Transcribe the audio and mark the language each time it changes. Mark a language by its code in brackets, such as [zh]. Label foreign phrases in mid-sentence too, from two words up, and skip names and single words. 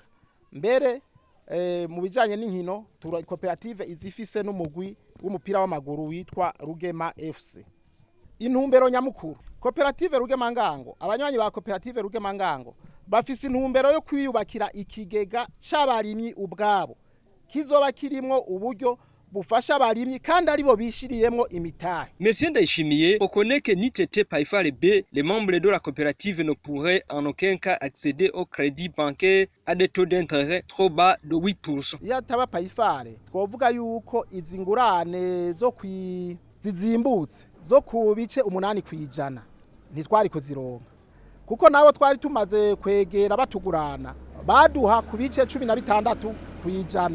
[rn] Mbere mu bijanye n'inkino cooperative izifise n'umugwi w'umupira w'amaguru witwa Rugema FC. Intumbero nyamukuru, cooperative Luge Mangango, abanywanyi ba cooperative Luge Mangango bafise intumbero yo kwiyubakira ikigega c'abarimyi ubwabo kizoba kirimwo uburyo bufasha abarimyi kandi aribo bishiriyemwo imitahe. [fr] Monsieur Ndayishimiye reconnaît que ni TT Paifal B, les membres de la coopérative ne pourraient en aucun cas accéder au crédit bancaire à des taux d'intérêt trop bas de 8%. [rn] Iyo ataba Paifal twovuga yuko izi ngurane zo zizimbutse zo ku bice 8 kwijana ntitwari kuzironka kuko nabo twari tumaze kwegera batugurana baduha ku bice 16 kwijana.